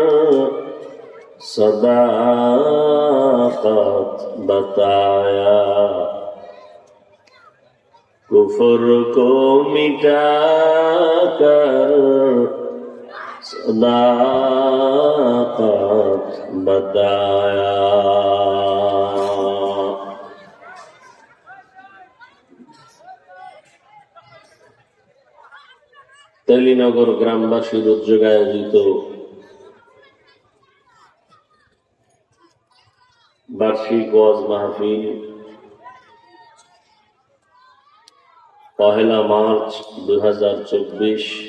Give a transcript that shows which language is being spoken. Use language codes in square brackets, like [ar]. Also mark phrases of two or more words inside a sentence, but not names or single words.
[ur] صداقت بتایا، کفر کو مٹا کر صداقت بتایا۔ [bn] তেলিনগর গ্রামবাসীর উদ্যোগে আয়োজিত বার্ষিক ওয়াজ মাহফিল 1 মার্চ 2024